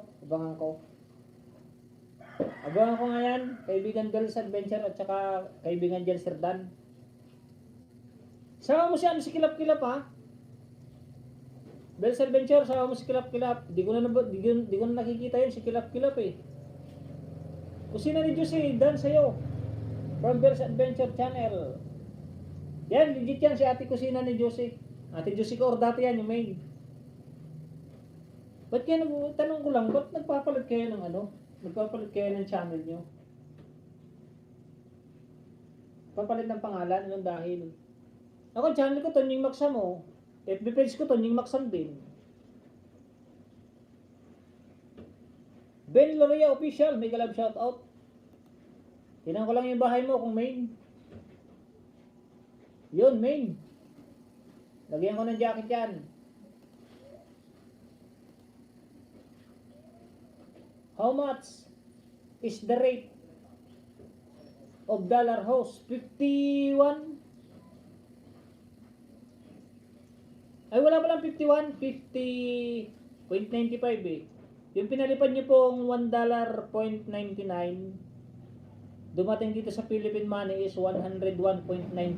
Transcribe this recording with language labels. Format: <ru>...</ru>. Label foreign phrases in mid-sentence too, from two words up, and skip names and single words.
<tl>Abangan ko. Abangan ko ngayon, kaibigan Bill's Adventure at saka kaibigan Jan Serdan. Sama mo siya, si Kilap-Kilap ha. Bill's Adventure, sama mo si Kilap-Kilap. Di ko na nakikita yun, si Kilap-Kilap eh. Kusina ni Josie, dan sa'yo. From Bill's Adventure Channel. Yan, legit yan si ate kusina ni Josie. Ate Josie ko, or dati yan, yung main. Ba't kayo, tanong ko lang, ba't nagpapalit kayo ng nagpapalit kayo ng channel nyo? Papalit ng pangalan, yung dahil. Ako, channel ko, Tonying Maksam mo. FB page ko, Tonying Maksam din. Ben Loria Official, may galab shoutout. Tinan ko lang yung bahay mo kung main. Yun, main. Lagyan ko ng jacket yan.</tl> <en>How much is the rate of dollar house? 51?</en> <tl>Ay, wala palang 51. 50.95 eh. Yung pinalipad nyo pong $1.99, dumating dito sa</tl> <en>Philippine money is</en> <tl>101.95.</tl>